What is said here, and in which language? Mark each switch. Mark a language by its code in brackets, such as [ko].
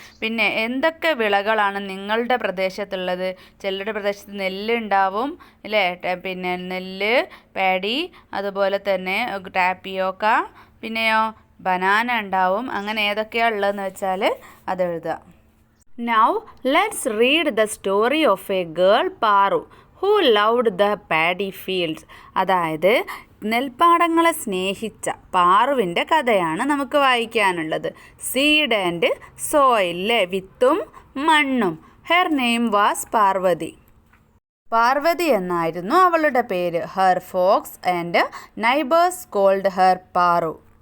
[ml] പിന്നെ എന്തൊക്കെ വിളകളാണ് നിങ്ങളുടെ പ്രദേശത്തുള്ളത്? ചിലരുടെ പ്രദേശത്ത് നെല്ല് ഉണ്ടാവും അല്ലേ, പിന്നെ നെല്ല്, പാഡി, അതുപോലെ തന്നെ ടാപ്പിയോക്ക, പിന്നെയോ ബനാന ഉണ്ടാവും. അങ്ങനെ ഏതൊക്കെയാണ് ഉള്ളതെന്ന് വെച്ചാൽ അത് എഴുതുക. [en] Now let's read the story of a girl Paru who loved the paddy fields. [ml] അതായത് നെൽപ്പാടങ്ങളെ സ്നേഹിച്ച പാറുവിൻ്റെ കഥയാണ് നമുക്ക് വായിക്കാനുള്ളത്. [en] seed and soil, [ml] വിത്തും മണ്ണും. [en] Her name was Parvati. [ml] Parvathi എന്നായിരുന്നു അവളുടെ പേര്. [en] Her folks and neighbours called her Paru.